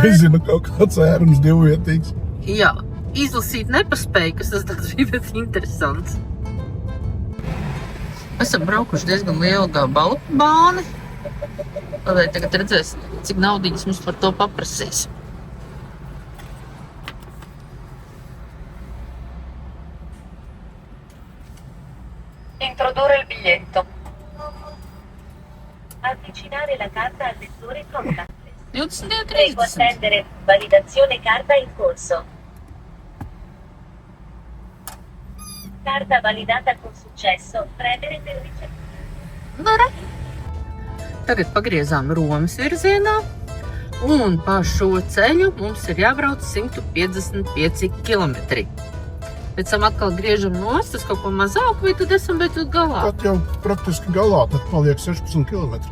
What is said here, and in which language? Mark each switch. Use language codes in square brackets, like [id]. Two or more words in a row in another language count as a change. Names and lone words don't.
[lv] Nezinu, kaut kāds ērums divvietīgs. Jā, izlasīt nepaspēju, kas tas tāds bija, bet interesants. Esam braukuši diezgan lielu gabalu bāni. Tādēļ tagad redzēs, cik naudiņas mums par to paprasīs. [it] Introdurre il biglietto. Avvicinare la carta al lettore contactless. 22,30. Prego attendere. Validazione carta in corso. Carta validata con successo. Premere per ricevere. [lv] Tagad pagriezām Romas virzienā, un pa šo ceļu mums ir jābrauc 155 kilometri. Pēc tam atkal griežam nost, tas kaut ko mazāk, vai tad esam beidzot galā? Pat jau praktiski galā, tad paliek 16 kilometri.